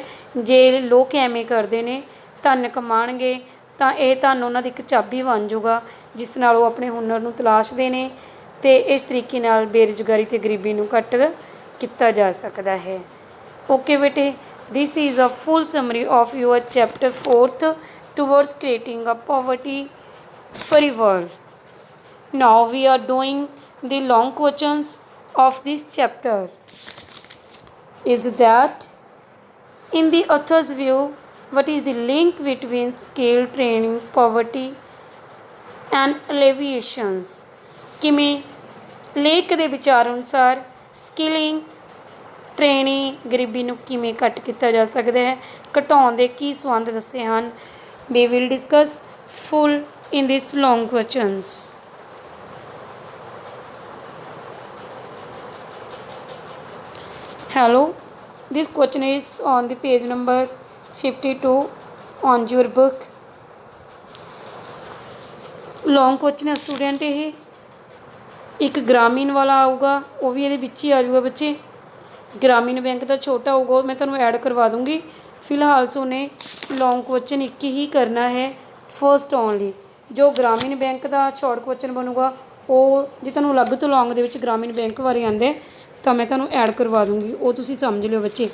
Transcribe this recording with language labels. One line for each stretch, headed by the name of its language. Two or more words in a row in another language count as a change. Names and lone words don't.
Punjabi: ਜੇ ਲੋਕ ਐਵੇਂ ਕਰਦੇ ਨੇ, ਧਨ ਕਮਾਉਣਗੇ ਤਾਂ ਇਹ ਧਨ ਉਹਨਾਂ ਦੀ ਇੱਕ ਚਾਬੀ ਬਣ ਜਾਊਗਾ ਜਿਸ ਨਾਲ ਉਹ ਆਪਣੇ ਹੁਨਰ ਨੂੰ ਤਲਾਸ਼ਦੇ ਨੇ, ਅਤੇ ਇਸ ਤਰੀਕੇ ਨਾਲ ਬੇਰੁਜ਼ਗਾਰੀ ਅਤੇ ਗਰੀਬੀ ਨੂੰ ਘੱਟ ਕੀਤਾ ਜਾ ਸਕਦਾ ਹੈ।
English: OK ਬੇਟੇ, this is a full summary of your chapter 4th Towards Creating a Poverty Free World। Now we are doing the long questions of this chapter. Is that in the author's view, what is the link between skill training, poverty and alleviations?
Punjabi: ਕਿਵੇਂ ਲੇਖ ਦੇ ਵਿਚਾਰ ਅਨੁਸਾਰ ਸਕਿਲਿੰਗ, ਟ੍ਰੇਨਿੰਗ, ਗਰੀਬੀ ਨੂੰ ਕਿਵੇਂ ਘੱਟ ਕੀਤਾ ਜਾ ਸਕਦਾ ਹੈ, ਘਟਾਉਣ ਦੇ ਕੀ ਸੰਬੰਧ ਦੱਸੇ ਹਨ?
English: We will discuss full in this long questions. Hello, this question is on the page number 52 on your book. Long question है स्टूडेंट।
Punjabi: ਇਹ ਇੱਕ ਗ੍ਰਾਮੀਣ ਵਾਲਾ ਆਊਗਾ, ਉਹ ਵੀ ਇਹਦੇ ਵਿੱਚ ਹੀ ਆ ਜਾਊਗਾ ਬੱਚੇ। ਗ੍ਰਾਮੀਣ ਬੈਂਕ ਦਾ ਛੋਟਾ ਹੋਊਗਾ, ਉਹ ਮੈਂ ਤੁਹਾਨੂੰ ਐਡ ਕਰਵਾ ਦੂੰਗੀ। ਫਿਲਹਾਲ ਸੋਨੇ
English: long question
Punjabi: ਇੱਕ ਹੀ ਕਰਨਾ ਹੈ,
English: first only.
Punjabi: ਜੋ ਗ੍ਰਾਮੀਣ ਬੈਂਕ ਦਾ
English: short question
Punjabi: ਬਣੂਗਾ ਉਹ ਜੇ ਤੁਹਾਨੂੰ ਅਲੱਗ ਤੋਂ ਲੌਂਗ ਦੇ ਵਿੱਚ ਗ੍ਰਾਮੀਣ ਬੈਂਕ ਬਾਰੇ ਆਉਂਦੇ ਤਾਂ ਮੈਂ ਤੁਹਾਨੂੰ ਐਡ ਕਰਵਾ ਦੂੰਗੀ, ਉਹ ਤੁਸੀਂ ਸਮਝ ਲਿਓ ਬੱਚੇ।